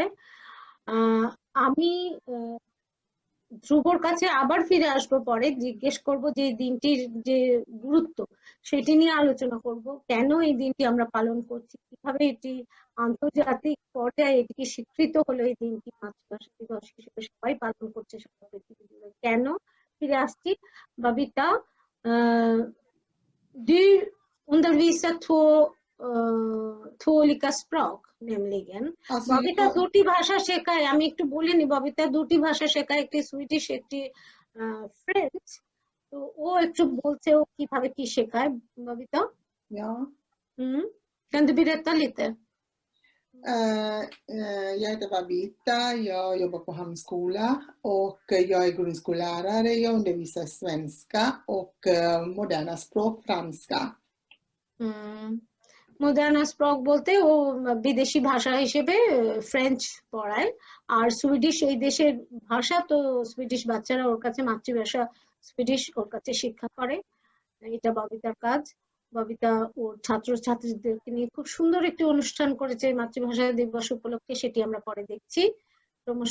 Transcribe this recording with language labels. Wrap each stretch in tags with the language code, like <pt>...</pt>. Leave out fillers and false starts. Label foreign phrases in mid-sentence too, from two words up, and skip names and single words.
<bn>আমি ধ্রুবর কাছে আবার ফিরে আসবো, পরে জিজ্ঞেস করব যে দিনটির যে গুরুত্ব সেটি নিয়ে আলোচনা করব। কেন এই দিনটি আমরা পালন করছি, কিভাবে এটি আন্তর্জাতিক পর্যায়ে এটিকে স্বীকৃত হলো, এই দিনটি মাতৃভাষা দিবস হিসেবে সবাই পালন করছে সারা পৃথিবীতে। কেন ফিরে আসছি। ববিতা,</bn> <sv>du undervisar två olika språk nämligen.</sv> <bn>ববিতা দুটি ভাষা শেখায়। আমি একটু বলে নি, ববিতা দুটি ভাষা শেখায়, একটি সুইডিশ, একটি ফ্রেঞ্চ। তো ও একটু বলছে ও কিভাবে কি শেখায়। ববিতা,</bn> <sv>kan du berätta lite? Jag heter Babita, jag jobbar på Hamnskola och jag är grundskollärare. Jag undervisar svenska och moderna språk, franska. moderna språk</sv> <bn>বলতে ও বিদেশি ভাষা হিসেবে ফ্রেঞ্চ পড়ায়, আর সুইডিশ এই দেশের ভাষা। তো সুইডিশ বাচ্চারা ওর কাছে মাতৃভাষা সুইডিশ ওর কাছে শিক্ষা করে। এটা ববিতার কাজ। ববিতা ওর ছাত্রছাত্রীদেরকে নিয়ে খুব সুন্দর একটি অনুষ্ঠান করেছে মাতৃভাষা দিবস উপলক্ষে, সেটি আমরা পরে দেখছি ক্রমশ।</bn>